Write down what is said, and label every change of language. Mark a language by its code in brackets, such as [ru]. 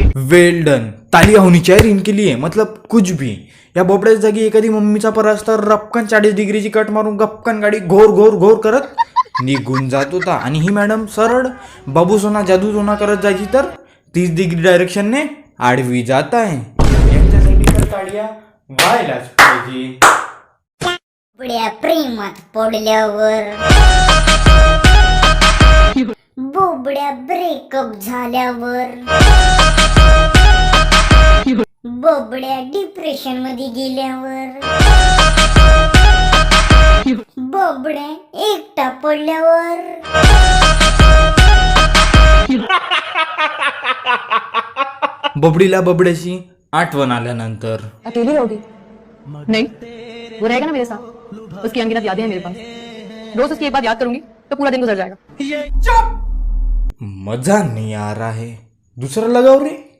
[en] well done, [hi] तालिया होनी चाहिए इनके लिए, मतलब कुछ भी. [mr] या बोबड्याच्या जागी एखादी मम्मीचा पर असता, रपकन 40 डिग्रीची कट मारून गपकन गाडी घोर घोर घोर करत निघून जात होता. आणि ही मॅडम सरळ बाबू सोना जादू सोना करत जायची तर 30 डिग्री डायरेक्शनने आडवी जात आहे. यांच्यासाठी तर तालिया व्हायलाच पाहिजे. बबड्या प्रेमात पडल्यावर, बोबड्या ब्रेकअप झाल्यावर, बबड्या डिप्रेशन मध्ये गेल्यावर, बबड्या एकटा पडल्यावर. बबडीला बबड्याची आठवण आल्यानंतर. [hi] अकेली रहोगी? नहीं, वो रहेगा ना मेरे साथ. उसकी अनगिनत यादें हैं मेरे पास. रोज उसकी एक बात याद करूंगी तो पूरा दिन गुजर जाएगा. मजा नहीं आ रहा है, दूसरा लगाओ रे.